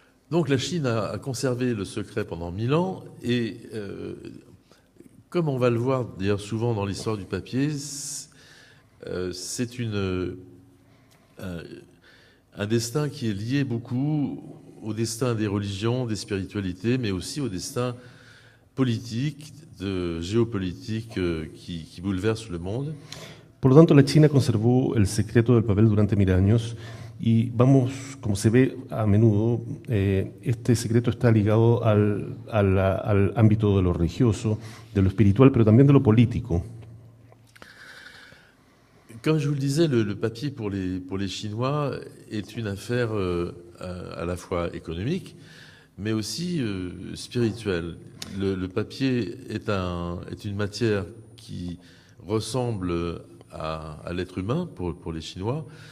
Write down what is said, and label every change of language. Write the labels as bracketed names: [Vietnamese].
[French] Donc la Chine a conservé le secret pendant 1000 ans et comme on va le voir d'ailleurs souvent dans l'histoire du papier, c'est un destin qui est lié beaucoup au destin des religions, des spiritualités, mais aussi au destin politique, géopolitique qui bouleverse le monde. [Spanish] Por lo tanto, la China conservó el secreto del papel durante 1000 años y vamos, como se ve a menudo, este secreto está ligado al ámbito de lo religioso, de lo espiritual, pero también de lo político. [French] Comme je vous le disais, le papier pour les Chinois est une affaire à la fois économique, mais aussi spirituelle. Le papier est une matière qui ressemble à l'être humain pour les Chinois.